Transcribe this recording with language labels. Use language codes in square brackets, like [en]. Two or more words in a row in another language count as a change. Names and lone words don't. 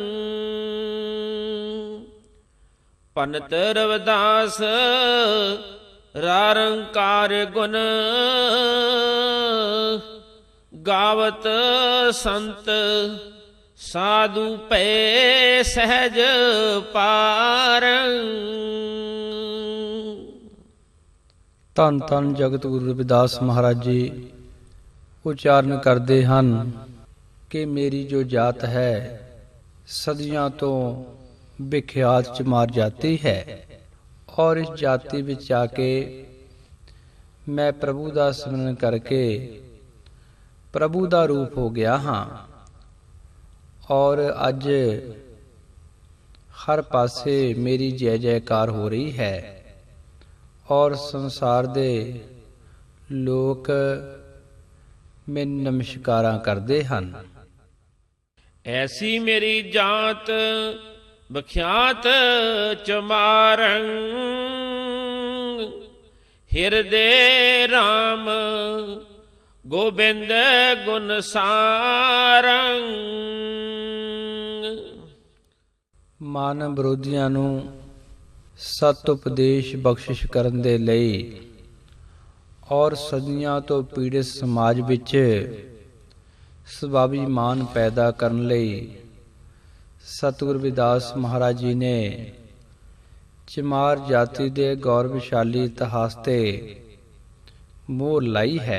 [pa] ਪਨਤ ਰਵਿਦਾਸ ਰਾਰੰਕਾਰ ਗੁਣ, ਗਾਵਤ ਸੰਤ ਸਾਧੁ ਪੈ ਸਹਜ ਪਾਰੰ। ਧੰਨ ਧੰਨ ਜਗਤ ਗੁਰੂ ਰਵਿਦਾਸ ਮਹਾਰਾਜ ਜੀ ਉਚਾਰਨ ਕਰਦੇ ਹਨ ਕਿ ਮੇਰੀ ਜੋ ਜਾਤ ਹੈ ਸਦੀਆਂ ਤੋਂ ਵਿਖਿਆਤ ਚਮਾਰ ਜਾਤੀ ਹੈ, ਔਰ ਇਸ ਜਾਤੀ ਵਿੱਚ ਆ ਕੇ ਮੈਂ ਪ੍ਰਭੂ ਦਾ ਸਿਮਰਨ ਕਰਕੇ ਪ੍ਰਭੂ ਦਾ ਰੂਪ ਹੋ ਗਿਆ ਹਾਂ। ਔਰ ਅੱਜ ਹਰ ਪਾਸੇ ਮੇਰੀ ਜੈ ਜੈਕਾਰ ਹੋ ਰਹੀ ਹੈ, ਔਰ ਸੰਸਾਰ ਦੇ ਲੋਕ ਮੈਨੂੰ ਨਮਸਕਾਰਾਂ ਕਰਦੇ ਹਨ। ਐਸੀ ਮੇਰੀ ਜਾਤ ਬਖਿਆਤ ਚਮਾਰੰ, ਹਿਰਦੇ ਰਾਮ ਗੋਬਿੰਦ ਗੁਣ ਸਾਰੰ। ਮਨ ਵਿਰੋਧੀਆਂ ਨੂੰ ਸਤ ਉਪਦੇਸ਼ ਬਖਸ਼ਿਸ਼ ਕਰਨ ਦੇ ਲਈ ਔਰ ਸਦੀਆਂ ਤੋਂ ਪੀੜਿਤ ਸਮਾਜ ਵਿੱਚ ਸਵਾਭਿਮਾਨ ਪੈਦਾ ਕਰਨ ਲਈ ਸਤਿਗੁਰੂ ਰਵਿਦਾਸ ਮਹਾਰਾਜ ਜੀ ਨੇ ਚਮਾਰ ਜਾਤੀ ਦੇ ਗੌਰਵਸ਼ਾਲੀ ਇਤਿਹਾਸ ਤੇ ਮੋਹਰ ਲਾਈ ਹੈ।